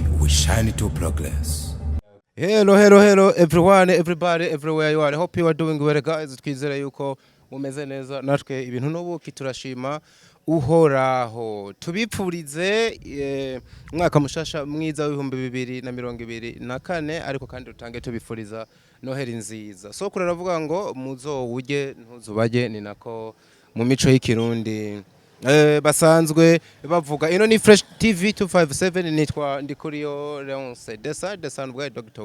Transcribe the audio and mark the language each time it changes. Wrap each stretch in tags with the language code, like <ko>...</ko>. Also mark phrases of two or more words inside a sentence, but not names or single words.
<en>We shine to progress. Hello everyone, everybody, everywhere you are. I hope you are doing well, guys.</en> <rn>Twizere yuko mumeze neza natwe ibintu n'ubuki turashima uhoraho. Tubipfurize umwaka mushasha mwiza w'ibihumbi 2024 ariko kandi utange tubifuriza Noël Nziza. So kuravuga ngo muzowuje ntuzubage ni nako mu mico y'ikirundi basanzwe bavuga ino ni Fresh TV 257 nitwa Ndikuriyo Leonce Desanbwe Dr.</rn>